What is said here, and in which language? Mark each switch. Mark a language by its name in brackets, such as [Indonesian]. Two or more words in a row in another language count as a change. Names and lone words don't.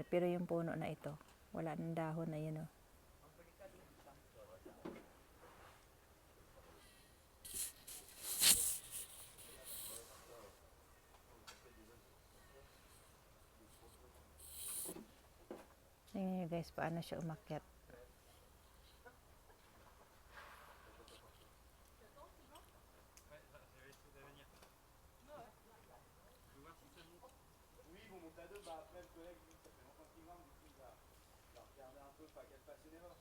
[Filipino] Pero yung puno na ito, wala ng dahon na yun, oh. Tingnan nyo guys, paano siya umakyat. [French] Oui, ils vont monter à deux. Bah après, le collègue, lui, ça fait longtemps qu'il grimpe, du coup, il va regarder un peu, pas qu'elle fasse une erreur.